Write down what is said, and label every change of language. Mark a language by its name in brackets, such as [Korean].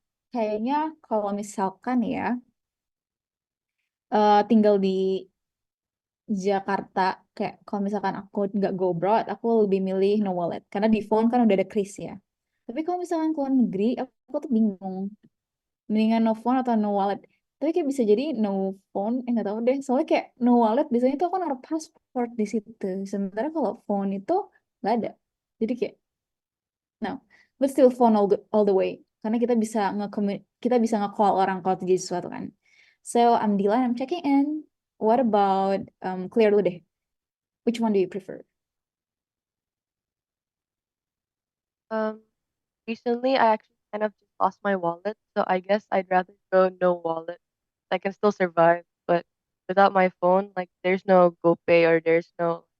[Indonesian] Kayaknya kalau misalkan ya tinggal di Jakarta, kayak kalau misalkan aku nggak [English] go abroad, [Indonesian] aku lebih milih no wallet karena di phone kan udah ada kris ya. Tapi kalau misalkan keluar negeri, aku tuh bingung. Mendingan no phone atau no wallet. Tapi kayak bisa jadi no phone, nggak tahu deh. Soalnya kayak no wallet biasanya tuh aku naruh password di situ. Sementara kalau phone itu nggak ada. Jadi kayak [English] no, but still phone all the way. [Indonesian] Karena kita bisa nge-call orang kalau terjadi sesuatu kan. [English] So I'm Dila and I'm checking in. What about Clear [Indonesian] dulu deh. [English] Which one do you prefer? Um, Recently I actually kind of just lost my wallet, so I guess I'd rather go no wallet. I can still survive, but without my phone, like there's no GoPay or there's no